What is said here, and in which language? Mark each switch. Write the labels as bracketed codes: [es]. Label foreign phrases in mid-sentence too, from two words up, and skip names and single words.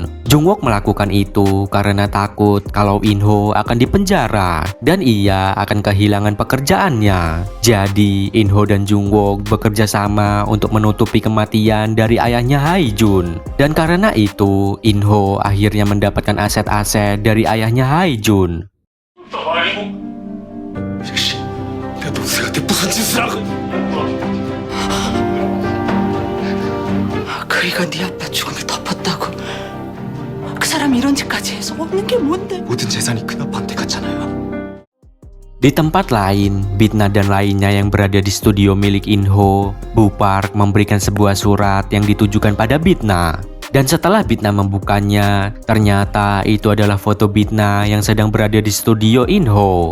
[id] Jung-wook melakukan itu karena takut kalau In-ho akan dipenjara dan ia akan kehilangan pekerjaannya. Jadi In-ho dan Jung-wook bekerja sama untuk menutupi kematian dari ayahnya Hae-jun. Dan karena itu In-ho akhirnya mendapatkan aset-aset dari ayahnya Hae-jun. [ko] 내 동생한테 무슨 짓을 하고? 그이가 네 아빠 죽음을 덮었다고. 그 사람이 이런 짓까지 해서 없는 게 뭔데? 모든 재산이 큰아빠한테 갔잖아요. [id] Di tempat lain, Bitna dan lainnya yang berada di studio milik In-ho, Bu Park memberikan sebuah surat yang ditujukan pada Bitna. Dan setelah Bitna membukanya, ternyata itu adalah foto Bitna yang sedang berada di studio In-ho.